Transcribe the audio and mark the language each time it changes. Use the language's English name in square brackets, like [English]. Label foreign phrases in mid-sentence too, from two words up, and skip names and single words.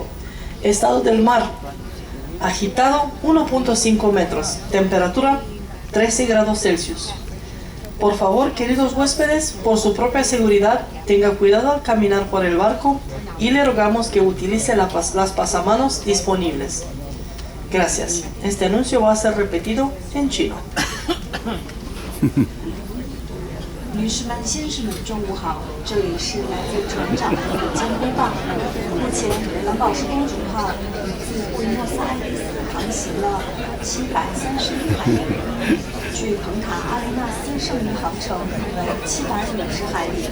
[Spanish] Estado del mar, agitado 1.5 metros, temperatura 13 grados Celsius. Por favor, queridos huéspedes, por su propia seguridad, tenga cuidado al caminar por el barco y le rogamos que utilice las pasamanos disponibles. Gracias. Este anuncio va a ser repetido en chino. [Chinese] 女士们、先生们，中午好！这里是来自船长的午间播报。目前，蓝宝石公主号已自布宜诺斯艾利斯航行了731海里，距蓬塔阿雷纳斯剩余航程为750海里。